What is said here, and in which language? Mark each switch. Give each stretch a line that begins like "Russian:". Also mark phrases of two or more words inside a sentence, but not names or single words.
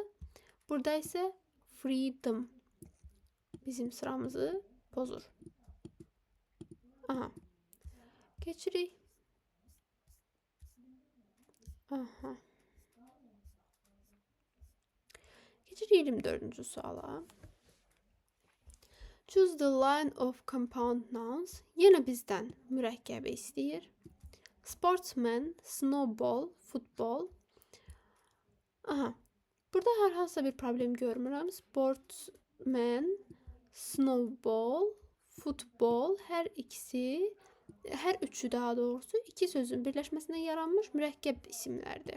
Azerbaijani: Burada isə freedom bizim sıramızı pozur. Aha. Keçirik. Aha. Keçirik 24-cü suala.
English: Choose the line of compound nouns.
Azerbaijani: Yenə bizdən mürəkkəbi istəyir.
English: Sportsman, snowball, football.
Azerbaijani: Aha. Burada hər hansı bir problem görmürəm.
English: Sportsman, snowball, football
Azerbaijani: hər üçü daha doğrusu iki sözün birləşməsindən yaranmış mürəkkəb isimlərdir.